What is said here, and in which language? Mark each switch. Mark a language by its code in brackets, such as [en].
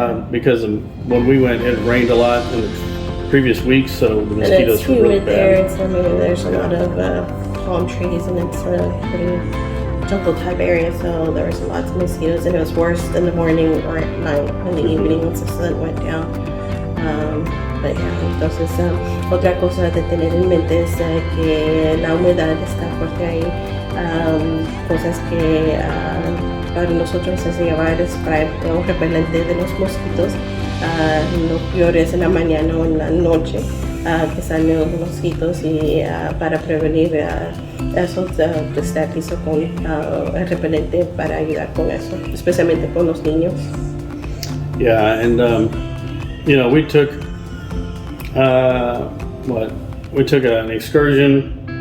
[en] Because when we went, it rained a lot in the previous weeks, so the mosquitoes were really bad. There, there's a lot of palm trees, and it's a pretty jungle type area, so there was lots of mosquitoes, and it was worse in the morning or at night, in the evening once the sun went down. But yeah, [es] entonces otra cosa de tener en mente es que la humedad está fuerte ahí. Cosas que para nosotros es llevar spray o repelente de los mosquitos. Lo peor es en la mañana o en la noche que salen los mosquitos, y para prevenir eso estar listo con el repelente para ayudar con eso, especialmente con los niños. [en] Yeah, and you know, we took an excursion.